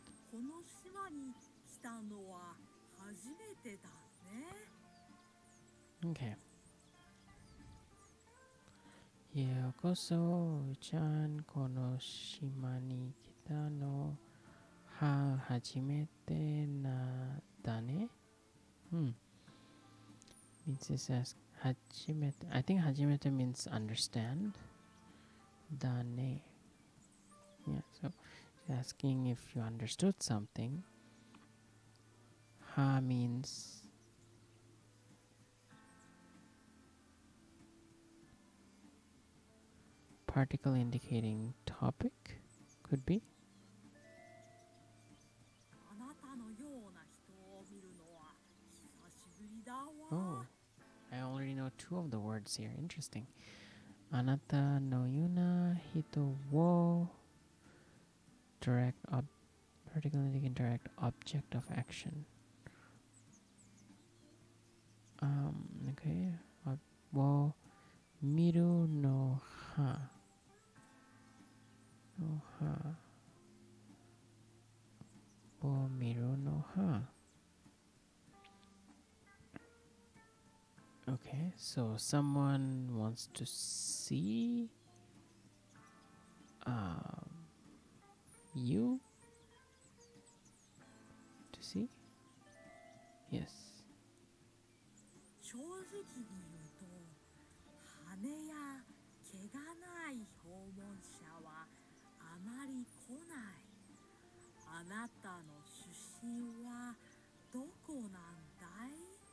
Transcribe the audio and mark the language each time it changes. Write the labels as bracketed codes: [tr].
[ja] この島に来たのは初めてだね。 [en] Okay. [ja] ようこそちゃんこの島に来たのは初めてなだね。 [en] Hmm. Means it says hajimete. I think hajimete means understand. Dane. Yeah, so it's asking if you understood something. Ha means particle indicating topic. Could be. [ja] あなたのような人を見るのは久しぶりだわ。 [en] Oh, I already know two of the words here. Interesting. [ja] Anata no yuna hito wo [en] direct particle indicating direct object of action. [ja] Okay. Wo miru no ha. No ha. Wo miru no ha. [en] Okay, so someone wants to see you to see? Yes. [ja] 正直に言うと、羽や毛がない訪問者はあまり来ない。あなたの出身はどこなんだい？